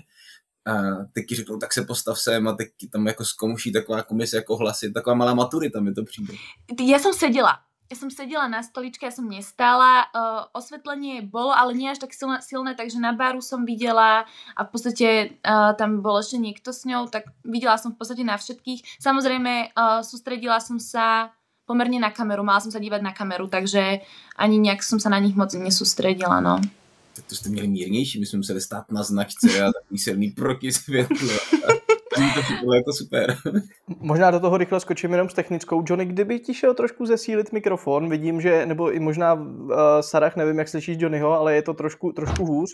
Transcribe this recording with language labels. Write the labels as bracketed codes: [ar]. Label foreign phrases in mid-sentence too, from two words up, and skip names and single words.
[cs] A teď ti řeknou, tak se postav sem a teď tam jako zkouší taková komise jako hlasy, taková malá maturita mi to přijde. [sk] Ja som sedela na stoličke, ja som nestála, osvetlenie bolo, ale nie až tak silné, takže na baru som videla a v podstate tam bol ešte niekto s ňou, tak videla som v podstate na všetkých. Samozrejme, sústredila som sa pomerne na kameru, mala som sa dívať na kameru, takže ani nejak som sa na nich moc nesústredila, no. [cs] Tak to jste měli mírnější, my jsme museli stát na značce a takový silný protisvětlo. To bylo jako super. Možná do toho rychle skočím jenom s technickou. Johnny, kdyby ti šel trošku zesílit mikrofon, vidím, že, nebo i možná Sarah, nevím, jak slyšíš Johnnyho, ale je to trošku hůř.